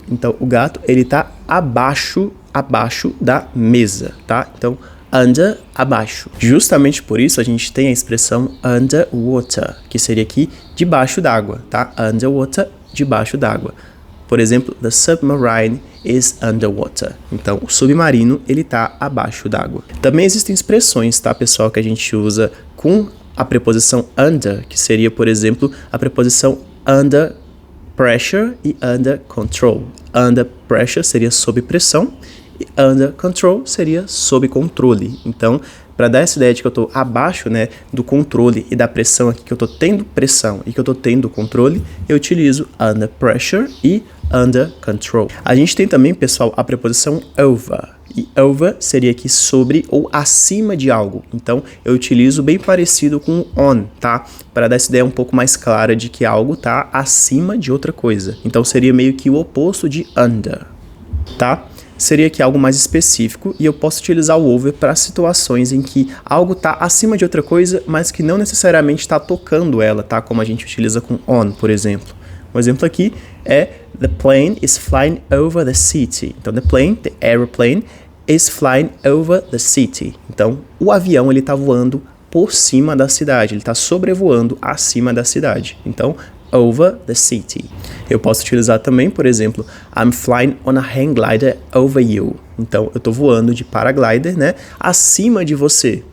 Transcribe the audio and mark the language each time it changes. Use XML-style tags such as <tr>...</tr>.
<pt>Então, o gato, ele tá abaixo da mesa, tá? Então, under, abaixo. Justamente por isso a gente tem a expressão underwater, que seria aqui debaixo d'água, tá? Underwater, debaixo d'água. Por exemplo,</pt> <en>the submarine is underwater.</en> <pt>Então, o submarino, ele tá abaixo d'água. Também existem expressões, tá, pessoal, que a gente usa com a preposição under, que seria, por exemplo, a preposição under pressure e under control. Under pressure seria sob pressão, e under control seria sob controle. Então, para dar essa ideia de que eu estou abaixo, né, do controle e da pressão aqui, que eu estou tendo pressão e que eu estou tendo controle, eu utilizo under pressure e under control. A gente tem também, pessoal, a preposição over. E over seria aqui sobre ou acima de algo. Então, eu utilizo bem parecido com on, tá? Para dar essa ideia um pouco mais clara de que algo está acima de outra coisa. Então, seria meio que o oposto de under, tá? Seria aqui algo mais específico e eu posso utilizar o over para situações em que algo está acima de outra coisa, mas que não necessariamente está tocando ela, tá? Como a gente utiliza com on, por exemplo. Um exemplo aqui é</pt> <en>the plane is flying over the city.</en> <pt>Então,</pt> <en>the aeroplane is flying over the city.</en> <pt>Então, o avião ele está voando por cima da cidade, ele está sobrevoando acima da cidade. Então,</pt> <en>over the city.</en> <pt>Eu posso utilizar também, por exemplo,</pt> <en>I'm flying on a hang glider over you.</en> <pt>Então, eu estou voando de paraglider, né, acima de você.</pt>